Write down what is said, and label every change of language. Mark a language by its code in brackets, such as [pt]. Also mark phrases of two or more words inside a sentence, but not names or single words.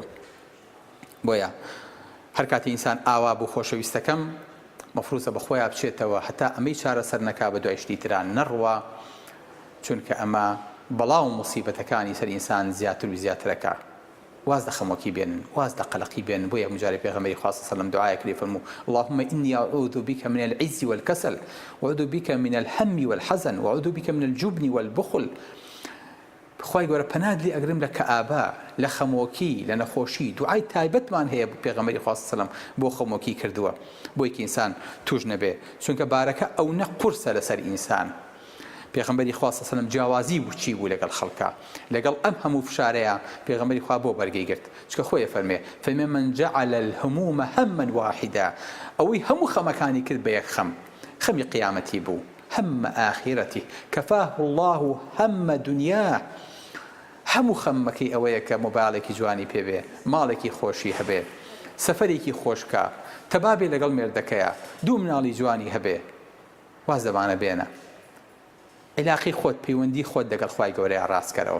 [ckb] بۆیە هەر کاتی ئینسان ئاوا بوو خۆشەویستەکەم مەفروضە بە خۆیان بچێتەوە هەتا ئەمەی چارەسەر نەکا بە دوای شتی تران نەڕوا، چونکە ئەمە بەڵاو موسیبەتەکانی سەر ئینسان زیاتر و زیاترەکە. واز لە خەمۆکی بێنن، واز لە قەلەقی بێنن. بۆیە مجارێ پێغەمبەری خوا [ar] صلی الله علیه و سلم [ckb] دعایەک لێ فەرموو [ar] اللهم إني أعوذ بك من العجز والكسل وأعوذ بك من الهم والحزن وأعوذ بك من الجبن والبخل. [ckb] خی گەورە پەنات لێ ئەگرم لە کەئابە، لە خەمۆکی، لە نەخۆشی. دوعای تایبەتمان هەیە پێغەمبەری خوا [ar] صلی الله علیه و سلم [ckb] بۆ خەمۆکی کردووە بۆی کە ئینسان توش نەبێ، چونکە بارەکە ئەو نە قورسە لەسەر ئینسان. پێغەمبەری خوا [ar] صلی الله علیه و سلم [ckb] جیاوازی بوو چی بوو لەگەڵ خەڵکە، لەگەڵ ئەم هەموو فشارەیە پێغەمبەری خوا بۆ بەرگەی گرت، چکە خۆیە فەرمێ [ar] من جعل الهموم هما واحدا، [ckb] ئەوەی هەموو خەمەکانی کرد بە یەک خەم، خەمی قیامەتی بوو، [ar] هم آخرته كفاه الله هم دنياه. [ckb] هەموو خەممەکەی ئەوەیە کە مۆبایلێکی جوانی پێبێ، ماڵێکی خۆشی هەبێ، سەفەرێکی خۆشکە، تەبابێ لەگەڵ مێردەکەیە، دوو مناڵی جوانی هەبێ، واز دەبانە بێنە. عیلاقی خۆت، پەیوەندی خۆت لەگەڵ خوای گەورەیە ڕاستکەرەوە.